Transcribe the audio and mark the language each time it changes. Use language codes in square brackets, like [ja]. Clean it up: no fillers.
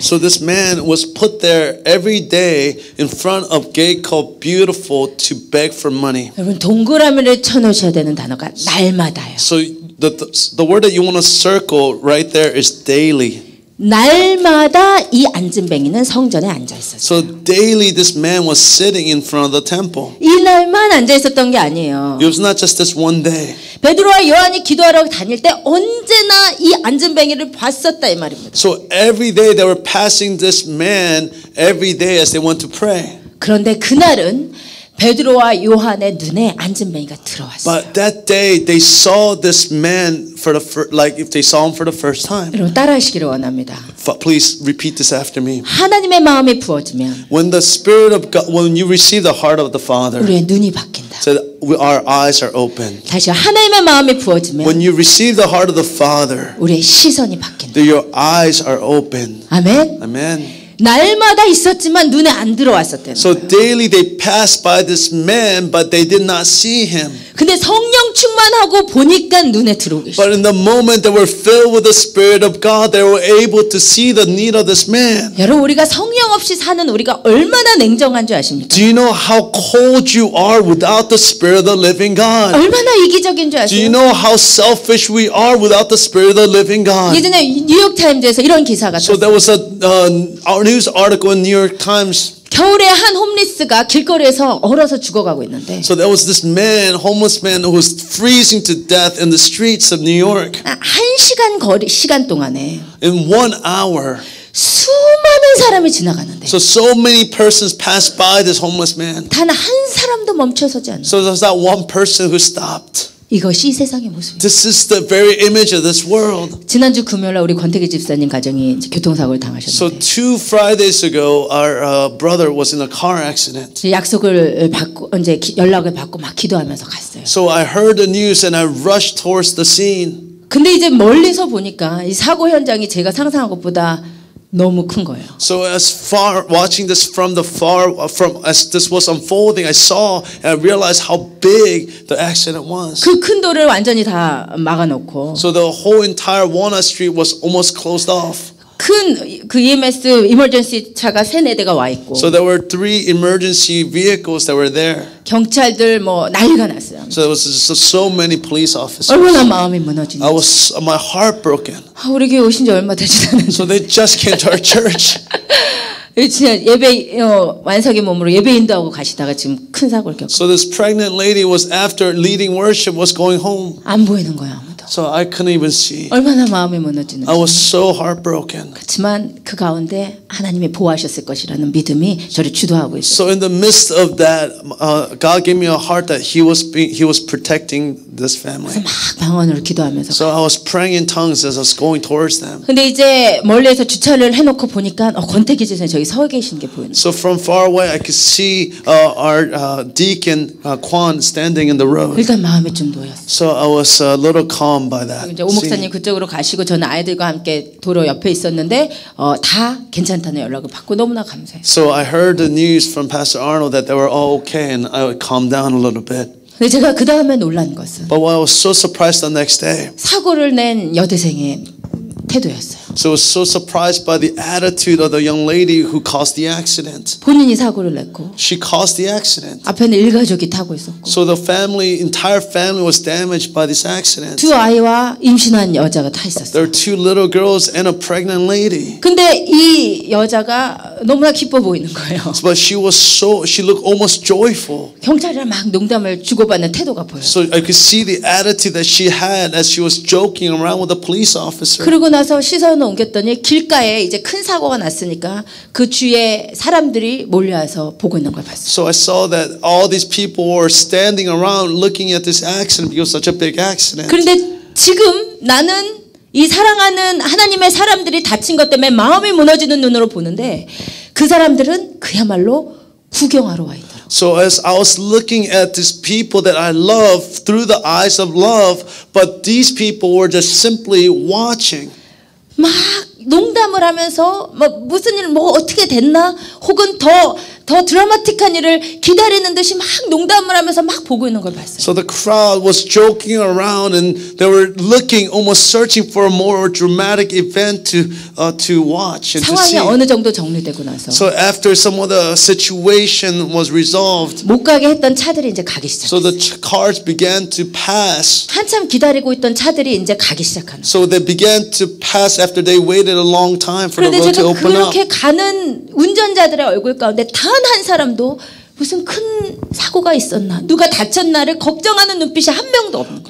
[en] So this man was put there every day in front of gate called Beautiful to beg for money. [ko] 여러분 동그라미를 쳐놓으셔야 되는 단어가 날마다예요. [en] So the word that you want to circle right there is daily. [ko] 날마다 이 안진뱅이는 성전에 앉아 있었어요. [en] So daily this man was sitting in front of the temple. [ko] 이날만 앉아 있었던 게 아니에요. [en] It was not just this one day. [ko] 베드로와 요한이 기도하러 다닐 때 언제나 이 안진뱅이를 봤었다 이 말입니다. [en] So every day they were passing this man every day as they went to pray. [ko] 그런데 그날은 베드로와 요한의 눈에 안진뱅이가 들어왔어요. [en] But that day they saw this man for the like if they saw him for the first time. [ko] 여러분 따라하시기를 원합니다. [en] Please repeat this after me. [ko] 하나님의 마음이 부어지면 [en] When the Spirit of God, when you receive the heart of the Father, [ko] 우리의 눈이 바뀐다. [en] so our eyes are open. [ko] 다시 하나님의 마음이 부어지면 [en] When you receive the heart of the Father, [ko] 우리의 시선이 바뀐다. [en] your eyes are open. [ko] 아멘. [en] Amen. [ko] 날마다 있었지만 눈에 안 들어왔었대요. [en] So daily they passed by this man, but they did not see him. [ko] 근데 성령 충만하고 보니까 눈에 들어오기 시작해요. [en] But in the moment they were filled with the Spirit of God, they were able to see the need of this man. [ko] 여러분 우리가 성령 없이 사는 우리가 얼마나 냉정한 줄 아십니까? [en] Do you know how cold you are without the Spirit of the living God? [ko] 얼마나 이기적인 줄 [en] Do you [ko] 아세요? [en] know how selfish we are without the Spirit of the living God? [ko] 예전에 뉴욕타임즈에서 이런 기사가 [en] So [ko] 떴어요. [en] there was a news article in New York Times. [ko] 겨울에 한 홈리스가 길거리에서 얼어서 죽어가고 있는데 [en] So there was this man, homeless man, who was freezing to death in the streets of New York. [ko] 시간 동안에 [en] In 1 hour, [ko] 수많은 사람이 지나가는데 [en] so many persons passed by this homeless man. [ko] 단 한 사람도 멈춰서지 않아요. [en] So there's not one person who stopped. [ko] 이것이 이 세상의 모습이에요. [en] This is the very image of this world. [ko] 지난주 금요일날 우리 권태기 집사님 가정이 이제 교통사고를 [en] So [ko] 당하셨는데 [en] 2 Fridays ago, our brother was in a car accident. [ko] 약속을 받고 이제 연락을 받고 막 기도하면서 갔어요. [en] So I heard the news and I rushed towards the scene. [ko] 근데 이제 멀리서 보니까 이 사고 현장이 제가 상상한 것보다 너무 큰 거예요. [en] So as far watching this from as this was unfolding, I saw and I realized how big the accident was. [ko] 그 큰 도를 완전히 다 막아놓고 [en] So the whole entire Walnut Street was almost closed off. [ko] 큰 그 EMS 이머전시 차가 3-4대가 와 있고 [en] So there were 3 emergency vehicles that were there. [ko] 경찰들 뭐 난리가 났어요. [en] So there was so many police officers. [ko] 얼마나 마음이 무너지는지. [en] My heart broken. [ko] 우리 교회 오신 지 얼마 되지 않았는데. [en] So they just came to our church. [ko] 진짜 예배 완석의 몸으로 예배 인도하고 가시다가 지금 큰 사고를 겪었어요. [en] So this pregnant lady was after leading worship was going home. [ko] 안 보이는 거야 아무도. [en] So I couldn't even see. [ko] 얼마나 마음이 무너지는지. [en] I was so heartbroken. [ko] 그렇지만 그 가운데 하나님이 보호하셨을 것이라는 믿음이 저를 주도하고 있어요. [en] So in the midst of that, God gave me a heart that He was protecting this family. [ko] 막 방언으로 기도하면서. [en] So I was praying in tongues as I was going towards them. [ko] 근데 이제 멀리에서 주차를 해놓고 보니까 권태기 지사님 저기 서 계신 게 보이는. [en] So from far away, I could see our deacon Kwan standing in the road. [ko] 일단 마음이 좀 놓였어요. [en] So I was a little calm by that. [ko] 이제 오 목사님 그쪽으로 가시고 저는 아이들과 함께 도로 옆에 있었는데 다 괜찮다는 연락을 받고 너무나 감사해요. [en] So I heard the news from Pastor Arnold that they were all okay, and I calmed down a little bit. [ko] 근데 제가 그 다음에 놀란 것은 [en] But I was so surprised the next day. [ko] 사고를 낸 여대생의 태도였어요. [en] So I was so surprised by the attitude of the young lady who caused the accident. [ko] 본인이 사고를 냈고 [en] She caused the accident. [ko] 앞에는 일가족이 타고 있었고 [en] So the entire family was damaged by this accident. [ko] 두 아이와 임신한 여자가 타 있었어요. [en] There were 2 little girls and a pregnant lady. [ko] 근데 이 여자가 너무나 기뻐 보이는 거예요. [en] But she looked almost joyful. [ko] 경찰이랑 막 농담을 주고받는 태도가 보여요. [en] So I could see the attitude that she had as she was joking around with the police officer. [ko] 그러고 나서 시선을 옮겼더니 길가에 이제 큰 사고가 났으니까 그 주위에 사람들이 몰려와서 보고 있는 걸 봤어요. [en] So I saw that all these people were standing around looking at this accident because it was such a big accident. [ko] 그런데 지금 나는 이 사랑하는 하나님의 사람들이 다친 것 때문에 마음이 무너지는 눈으로 보는데 그 사람들은 그야말로 구경하러 와 있더라고요. [en] So as I was looking at these people that I love through the eyes of love, but these people were just simply watching. [ko] 막 농담을 하면서 뭐 무슨 일 뭐 어떻게 됐나 혹은 더 드라마틱한 일을 기다리는 듯이 막 농담을 하면서 막 보고 있는 걸 봤어요. [en] So the crowd was joking around and they were looking, almost searching for a more dramatic event to watch and to [ko] 상황이 [en] see. [ko] 어느 정도 정리되고 나서 [en] So after some of the situation was resolved, [ko] 못 가게 했던 차들이 이제 가기 [en] so [ko] 시작했어요. [en] the cars began to pass. [ko] 한참 기다리고 있던 차들이 이제 가기 시작하는 거예요. [en] So they began to pass after they waited a long time for the [ko] 그런데 [en] road to [ko] 제가 [en] open up. [ko] 그렇게 가는 운전자들의 얼굴 가운데 단 한 사람도 무슨 큰 사고가 있었나 누가 다쳤나를 걱정하는 눈빛이 한 명도 없는 거예요.